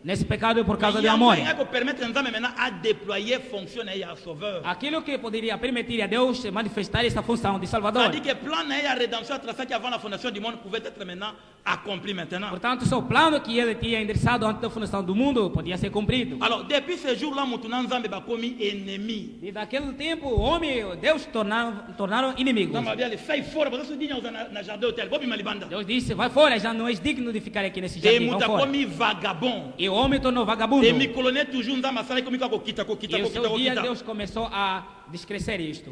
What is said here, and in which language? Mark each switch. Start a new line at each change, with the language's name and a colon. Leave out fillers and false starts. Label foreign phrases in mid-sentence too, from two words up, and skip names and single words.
Portuguese: nesse pecado por causa do amor. Aquilo que poderia permitir a Deus manifestar essa função de Salvador. Portanto, seu plano que ele tinha endereçado antes da fundação do mundo podia ser cumprido.
French: Alors, depuis ce jour-là, ennemi.
Portuguese: E daquele tempo, o homem e Deus tornaram inimigos. Deus disse, vai fora, já não és digno de ficar aqui nesse jardim. E o homem tornou vagabundo. E o seu dia Deus começou a descrescer isto.